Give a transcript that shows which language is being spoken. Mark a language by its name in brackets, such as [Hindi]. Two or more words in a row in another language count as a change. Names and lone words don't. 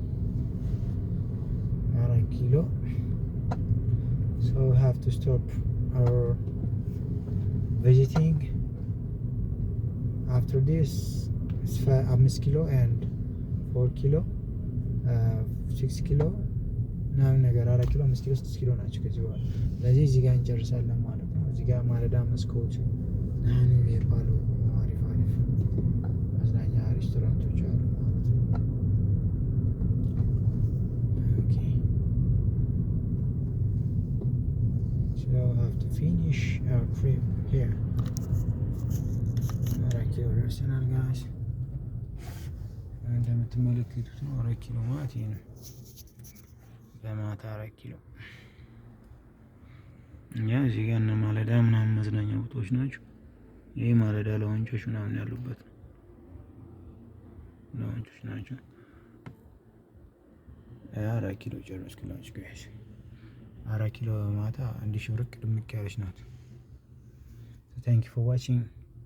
[English] 4 ኪሎ so we have to stop our visiting. After this it's 5 ኪሎ and 4 ኪሎ 6 ኪሎ [Amharic] ምናምን ነገር 4 ኪሎ 5 ኪሎ 6 ኪሎ ናቸው ከዚህ በኋላ። ስለዚህ እዚህ ጋር እንጨርሳለን ማለት ነው። እዚህ ጋር ማለዳ መስኮት ናን የሚባሉ አሪፍ መዝናኛ ሬስቶራንቶች አሉ ማለት ነው። ኦኬ [English] so we have to finish our trip here. [Amharic] 4 ኪሎ ደርሰናል ጋይስ። እንደምትመለከቱት ነው 4 ኪሎ ማለት ይሄ ነው። በማታ 4 ኪሎ እኛ እዚህ ጋር እነ ማለዳ ምናምን መዝናኛ ቦታዎች ናቸው። ይሄ ማለዳ ለወንጮች ምናምን ያሉበት ለወንጮች ናቸው። 4 ኪሎ ጨረስኩላችሁ ጋይስ። 4 ኪሎ ማታ 1000 ብር ድምቅ ያለች ናት። [English] thank you for watching